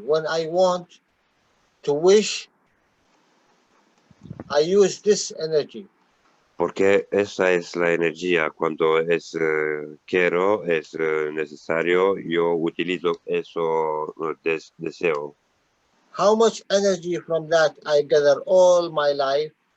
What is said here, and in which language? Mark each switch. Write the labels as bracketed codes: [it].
[en] When I want to wish, I use this energy. [es] Porque esa es la energía. Cuando quiero, es necesario, yo utilizo eso deseo. [en] How much energy from that I gather all my life?